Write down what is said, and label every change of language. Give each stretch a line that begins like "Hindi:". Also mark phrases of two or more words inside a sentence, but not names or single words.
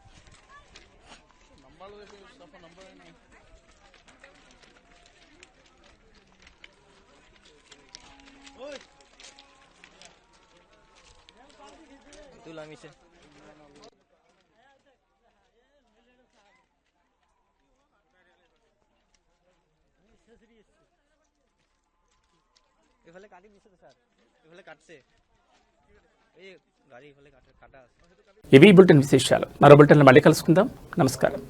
Bangla: এইটো নামিছে এফালে কাটি দিছে তো স্যার এফালে কাটছে এই গাড়ি এফালে কাটা আছে.
Telugu: ఇవి బులెటిన్ విశేషాలు. మరో బులెటిన్లో మళ్ళీ కలుసుకుందాం. నమస్కారం.